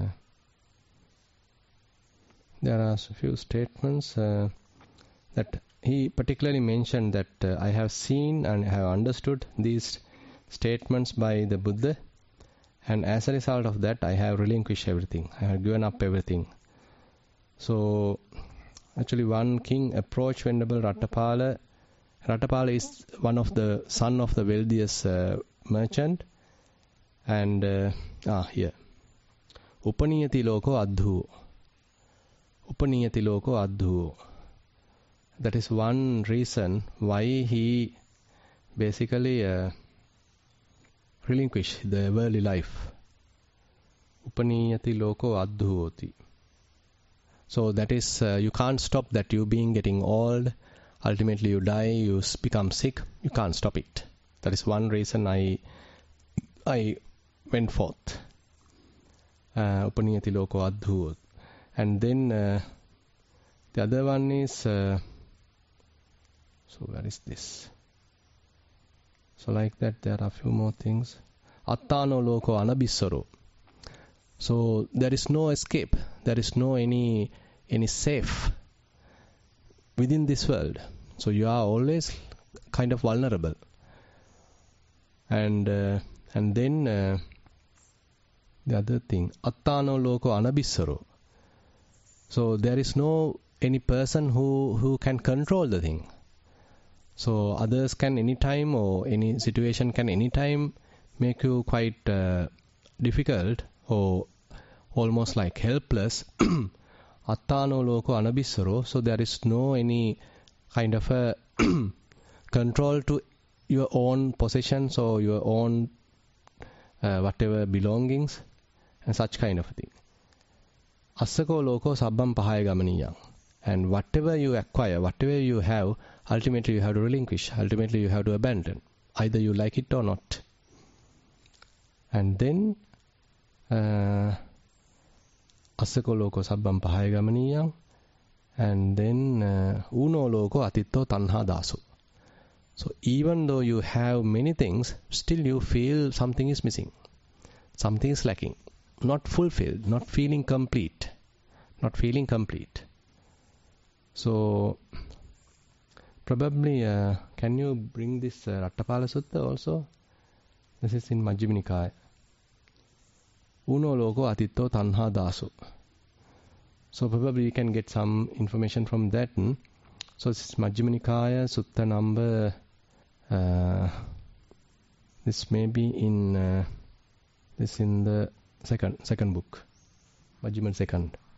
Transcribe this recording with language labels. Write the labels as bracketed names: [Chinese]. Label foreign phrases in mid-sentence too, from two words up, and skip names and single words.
[English] There are a few statements that he particularly mentioned that I have seen and have understood these statements by the Buddha, and as a result of that I have relinquished everything. I have given up everything. So actually one king approached Venerable Rattapala. Rattapala is one of the son of the wealthiest merchant, and here [Pali] Upaniyati loko adhu. Upaniyati loko adhu. [English] That is one reason why he basically relinquished the worldly life. [Pali] Upaniyati loko adhuoti. [English] So that is, you can't stop that. You being getting old, ultimately you die, you become sick. You can't stop it. That is one reason I went forth. [Pali] Upaniyati loko adhuoti. [English] And then the other one is, so where is this? So like that there are a few more things. [Pali] Attano loko anabissaro. [English] So there is no escape. There is no any safe within this world. So you are always kind of vulnerable. And then the other thing, [Pali] attano loko anabissaro. [English] So there is no any person who can control the thing. So others can anytime, or any situation can anytime make you quite difficult or almost like helpless. [Pali] Attano loko anabissaro. [English] So there is no any kind of a control to your own possessions or your own whatever belongings and such kind of a thing. [Pali] Assako loko sabbam pahaya gamaniyang. [English] And whatever you acquire, whatever you have, ultimately you have to relinquish. Ultimately you have to abandon. Either you like it or not. And then [Pali] assako loko sabbam pahaya gamaniyang. [English] And then [Pali] uno loko atitto tanha dasu. [English] So even though you have many things, still you feel something is missing. Something is lacking. Not fulfilled, not feeling complete. Not feeling complete. So probably can you bring this Rattapala Sutta also? This is in Majjhima Nikaya. [Pali] Uno loko atitto tanha dasu. [English] So probably you can get some information from that. So this is Majjhima Nikaya Sutta number. This may be in this in the second book, Majjhima second.